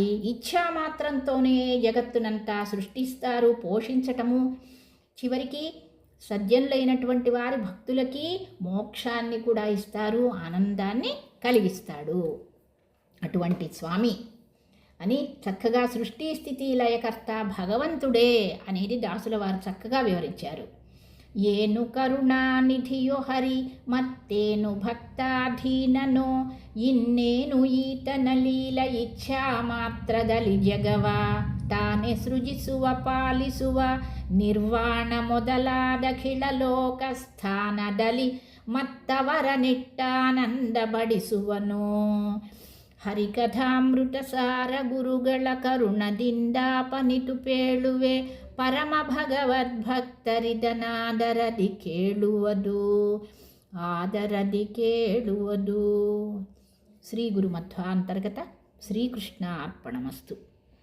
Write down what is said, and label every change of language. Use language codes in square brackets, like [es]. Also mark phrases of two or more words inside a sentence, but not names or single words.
[te] ఇచ్ఛామాత్రంతోనే జగత్తునంతా సృష్టిస్తారు, పోషించటము, చివరికి సజ్జనులైనటువంటి వారి భక్తులకి మోక్షాన్ని కూడా ఇస్తారు, ఆనందాన్ని కలిగిస్తాడు. అటువంటి స్వామి అని చక్కగా సృష్టి స్థితి లయకర్త భగవంతుడే అనేది దాసుల వారు చక్కగా వివరించారు. [kn] ಏನು ಕರುಣಾನಿಧಿಯೋ ಹರಿ ಮತ್ತೇನು ಭಕ್ತಾಧೀನನೋ ಇನ್ನೇನು ಈತನ ಲೀಲ ಇಚ್ಛಾ ಮಾತ್ರದಲ್ಲಿ ಜಗವ ತಾನೇ ಸೃಜಿಸುವ ಪಾಲಿಸುವ ನಿರ್ವಾಣ ಮೊದಲಾದ ಖಿಳಲೋಕ ಸ್ಥಾನದಲ್ಲಿ ಮತ್ತವರ ನಿಟ್ಟಾನಂದ ಬಡಿಸುವನು. ಹರಿಕಥಾಮೃತ ಸಾರ ಗುರುಗಳ ಕರುಣದಿಂದ ಪನಿತು ಪೇಳುವೆ ಪರಮ ಭಗವದ್ಭಕ್ತರಿದನಾದರದಿ ಕೇಳುವುದು ಆದರದಿ ಕೇಳುವುದು. [sa] శ్రీ గురుమధ్వాంతర్గత శ్రీకృష్ణ అర్పణమస్తు.